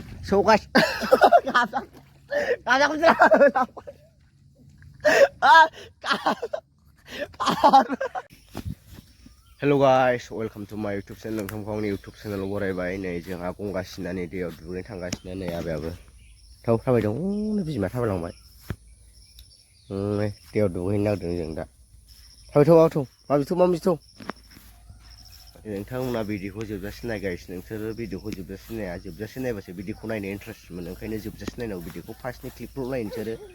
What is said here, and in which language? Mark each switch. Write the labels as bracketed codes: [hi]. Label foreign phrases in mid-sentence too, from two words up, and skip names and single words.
[en] So guys, hello guys, welcome to my YouTube channel. [brx] नोंथांखौ [en] YouTube channel [brx] बरायबाय नै जोंहा गंगासिनानि दैयाव दुगैनो थांगासिनो नै आबायाबो थाव थाबाय दं बिमा थाबायलांबाय दैयाव दुगैनो नागिरदों जों दा थाबायथ' माबिथ' नोंथांमोना भिडिअखौ जोबजासिम नायगासिनो नोंसोरो भिडिअखौ जोबजासिम नाया जोबजासिम नायबासो भिडिअखौ नायनो इन्ट्रेस्ट मोनो ओंखायनो जोबजासिम नायनांगौ भिडिअखौ फार्स्टनि क्लिपखौ नाय नोंसोरो